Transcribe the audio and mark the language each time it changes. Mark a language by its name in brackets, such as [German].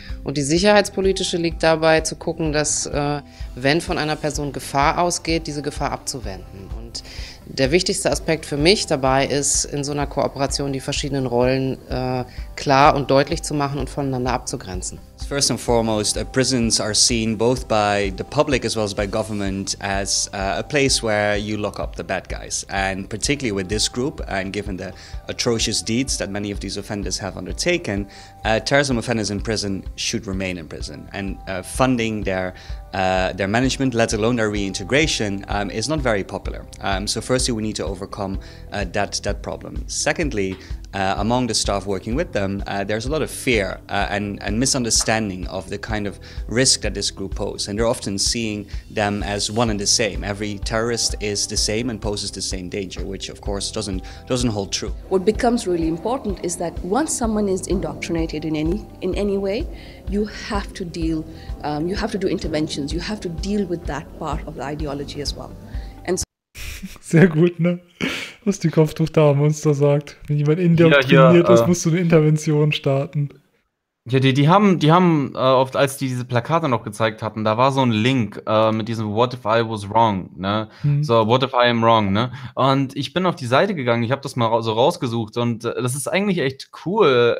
[German] Und die sicherheitspolitische liegt dabei, zu gucken, dass, wenn von einer Person Gefahr ausgeht, diese Gefahr abzuwenden. Und der wichtigste Aspekt für mich dabei ist, in so einer Kooperation die verschiedenen Rollen klar und deutlich zu machen und voneinander abzugrenzen. [English] First and foremost, prisons are seen both by the public as well as by government as a place where you lock up the bad guys. And particularly with this group and given the atrocious deeds that many of these offenders have undertaken, terrorism offenders in prison should remain in prison. And funding their management, let alone their reintegration, is not very popular. So firstly, we need to overcome that problem. Secondly, among the staff working with them, there's a lot of fear and misunderstanding of the kind of risk that this group poses. And they're often seeing them as one and the same. Every terrorist is the same and poses the same danger, which of course doesn't hold true. What becomes really important is that once someone is indoctrinated in any way, you have to deal, you have to do interventions, you have to deal with that part of the ideology as well. [German] Sehr gut, ne? Was die Kopftuchdame-Monster sagt. Wenn jemand indoktriniert ist, musst du eine Intervention starten. Ja, die haben oft, als die diese Plakate noch gezeigt hatten, da war so ein Link mit diesem [English] What if I was wrong, [German] ne? [English] So, what if I am wrong, ne? [German] Und ich bin auf die Seite gegangen, ich habe das mal so rausgesucht und das ist eigentlich echt cool.